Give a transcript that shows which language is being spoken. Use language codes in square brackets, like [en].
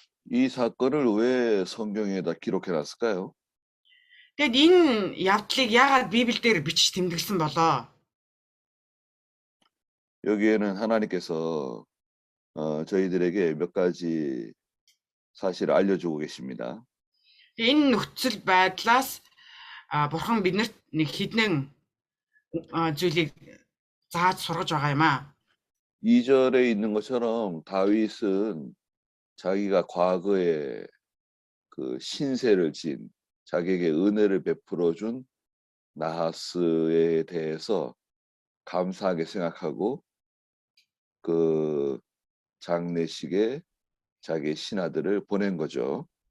[ko] 이 사건을 왜 성경에다 기록해놨을까요? [mn] Тэгэд энэ явдлыг яагаад Библиэлд бичиж тэмдэглэсэн болоо? [ko] 여기에는 하나님께서 저희들에게 몇 가지 사실을 알려주고 계십니다. [mn] Энэ нөхцөл байдлаас бурхан биднэрт нэг хэдэн зүйлийг зааж сургаж байгаа юм аа. [ko] 2절에 있는 것처럼 다윗은 자기가 과거에 그 신세를 진 자기에게 은혜를 베풀어 준 나하스에 대해서 감사하게 생각하고 그 장례식에 자기의 신하들을 보낸 거죠.